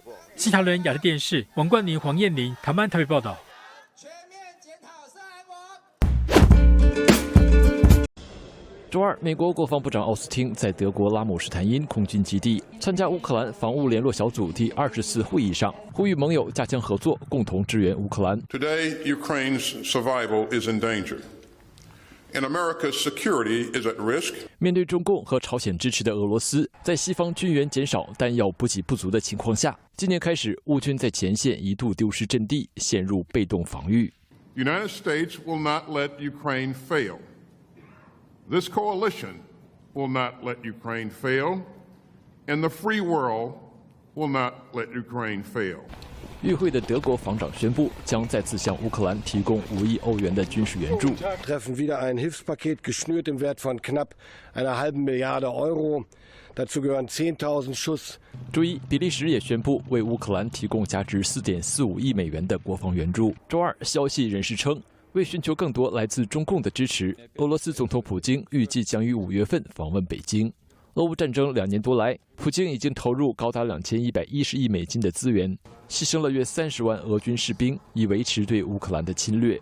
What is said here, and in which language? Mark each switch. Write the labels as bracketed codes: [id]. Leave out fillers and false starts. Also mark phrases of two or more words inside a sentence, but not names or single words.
[zh] 西桃园亚洲电视王冠宁、黄燕玲台北报道。周二，美国国防部长奥斯汀在德国拉姆施坦因空军基地参加乌克兰防务联络小组第24会议上，呼吁盟友加强合作，共同支援乌克兰。 [en] Today, Ukraine's survival is in danger, and America's security is at risk. [zh] 面对中共和朝鲜支持的俄罗斯，在西方军援减少、弹药补给不足的情况下，今年开始，乌军在前线一度丢失阵地，陷入被动防御。 [en] The United States will not let Ukraine fail. This coalition will not let Ukraine fail, and the free world will not let Ukraine fail. [zh] 与会的德国防长宣布，将再次向乌克兰提供5亿欧元的军事援助。 [de] Treffen wieder ein Hilfspaket geschnürt im Wert von knapp einer halben Milliarde Euro. Dazu gehören 10.000 Schuss. [zh] 周一，比利时也宣布为乌克兰提供价值4.45亿美元的国防援助。周二，消息人士称，为寻求更多来自中共的支持，俄罗斯总统普京预计将于5月份访问北京。俄乌战争2年多来，普京已经投入高达2110亿美金的资源，牺牲了约30万俄军士兵，以维持对乌克兰的侵略。